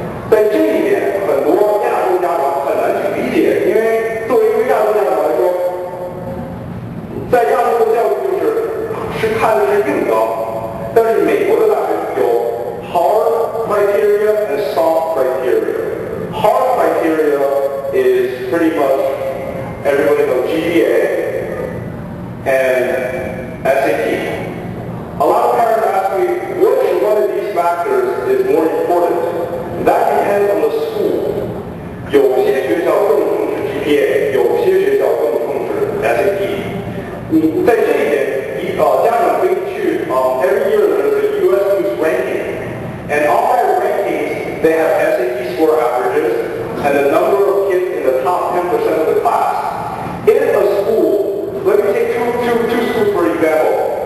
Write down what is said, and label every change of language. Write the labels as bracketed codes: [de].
[zh] 在这一点，很多亚洲家长很难去理解，因为作为一个亚洲家长来说，在亚洲的教育是看的是硬纲，但是美国的大学有 [en] hard criteria and soft criteria. Hard criteria is pretty much everybody knows GPA and SAT. A lot of parents ask me which one of these factors is more important. That depends on the school. [zh] 有些学校更重视 GPA， 有些学校更重视 SAT。在这一点，家长可以去 [en] every year there's a U.S. News ranking, and on that rankings they have SAT score averages and the number of kids in the top 10% of the class. In a school, let me take two schools for example.